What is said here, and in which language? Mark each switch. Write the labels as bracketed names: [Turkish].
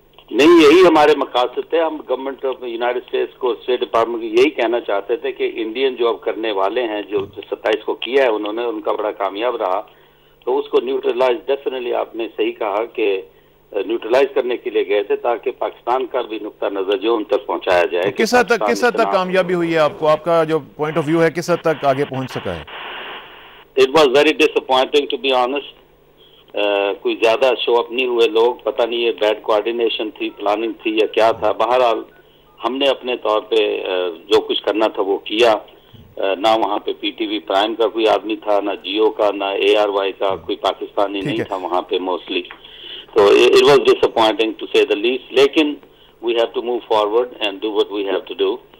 [Urdu] نہیں, یہی ہمارے مقاصد تھے. ہم گورنمنٹ آف یونائٹڈ اسٹیٹس کو, اسٹیٹ ڈپارٹمنٹ کو یہی کہنا چاہتے تھے کہ انڈین جو اب کرنے والے ہیں, جو 27 کو کیا ہے انہوں نے, ان کا بڑا کامیاب رہا. تو اس کو نیوٹرلائز, ڈیفینیٹلی آپ نے صحیح کہا کہ نیوٹرلائز کرنے کے لیے گئے تھے تاکہ پاکستان کا بھی نقطہ نظر جو ان تک پہنچایا جائے. کس حد تک کامیابی ہوئی ہے آپ کو؟ آپ کا جو پوائنٹ آف ویو ہے کس حد تک آگے پہنچ سکا ہے؟ [English] It was very disappointing to be honest. [Urdu] کوئی زیادہ شو اپ نہیں ہوئے لوگ, پتہ نہیں یہ بیڈ کوآرڈینیشن تھی, پلاننگ تھی یا کیا تھا. بہرحال ہم نے اپنے طور پہ جو کچھ کرنا تھا وہ کیا. نہ وہاں پہ پی ٹی وی پرائم کا کوئی آدمی تھا, نہ جیو کا, نہ اے آر وائی کا کوئی پاکستانی نہیں تھا وہاں پہ موسٹلی. [English] تو it was disappointing to say the least. لیکن we have to move forward and do what we have to do.